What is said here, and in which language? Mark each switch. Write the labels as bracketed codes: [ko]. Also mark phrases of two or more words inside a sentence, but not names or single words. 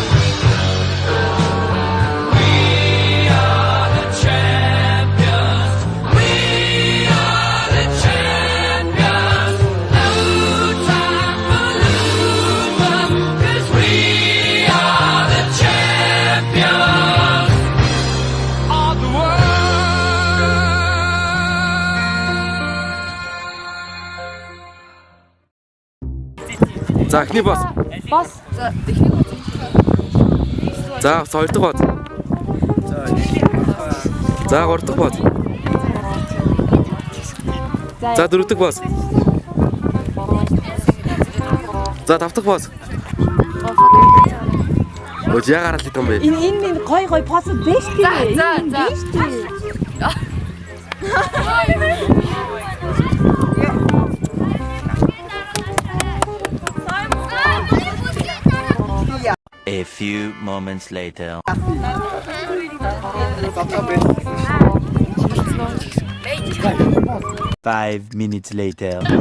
[en] We are the champions. We are the champions. No time for losers, 'cause we are the champions of the world. [mn] За эхний бос. Бос. За эхний бос. За хоёр дахь бос. За гурав дахь бос. За дөрөв дэх бос. За тавх дахь бос. Өө яагаад л юм бэ? Энэ гой бос биш тий. За. Биш тий. [en] 'A few moments later. 5 minutes later.